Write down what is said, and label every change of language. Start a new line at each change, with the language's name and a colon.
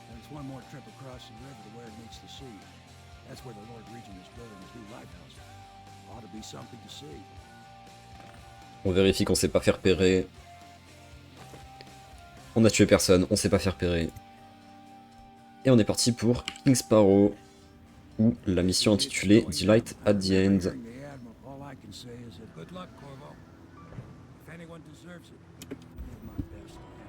English: One more trip across the river to where it meets the sea. That's where the Lord Regent is building his new lighthouse. Ought to be something to see.
French: On vérifie qu'on s'est pas fait repérer. On a tué personne, on s'est pas fait repérer. Et on est parti pour King Sparrow, ou la mission intitulée Delight at the End.
English: All I can say is that good luck, Corvo. If anyone deserves it, I'll give my best to him.